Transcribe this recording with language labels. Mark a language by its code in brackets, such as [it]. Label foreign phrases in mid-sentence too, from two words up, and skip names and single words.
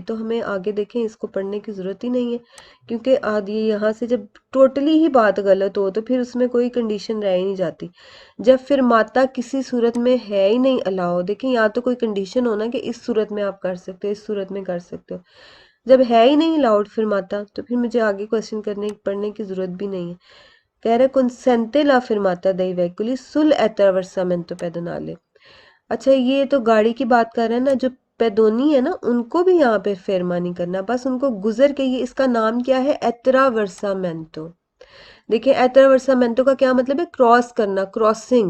[ur] تو ہمیں آگے دیکھیں، اس کو پڑھنے کی ضرورت ہی نہیں ہے، کیونکہ آدی یہاں سے جب ٹوٹلی ہی بات غلط ہو تو پھر اس میں کوئی کنڈیشن رہ ہی نہیں جاتی. جب پھر ماتا کسی صورت میں ہے ہی نہیں الاؤ، دیکھیں یہاں تو کوئی کنڈیشن ہو نا کہ اس صورت میں آپ کر سکتے ہو، اس صورت میں کر سکتے ہو، جب ہے ہی نہیں الاؤڈ پھر ماتا، تو پھر مجھے آگے کوئسچن کرنے پڑھنے کی ضرورت بھی نہیں ہے. کہہ رہے [it] consente la firmata dei veicoli sul attraversamento pedonale। [ur] اچھا، یہ تو گاڑی کی بات کر رہے ہیں نا، جو پیدونی ہے نا ان کو بھی یہاں پہ فیرما نہیں کرنا، بس ان کو گزر کے، یہ اس کا نام کیا ہے، ایتراورسامینٹو. دیکھیے ایتراورسامینٹو کا کیا مطلب ہے، کراس کرنا، کراسنگ.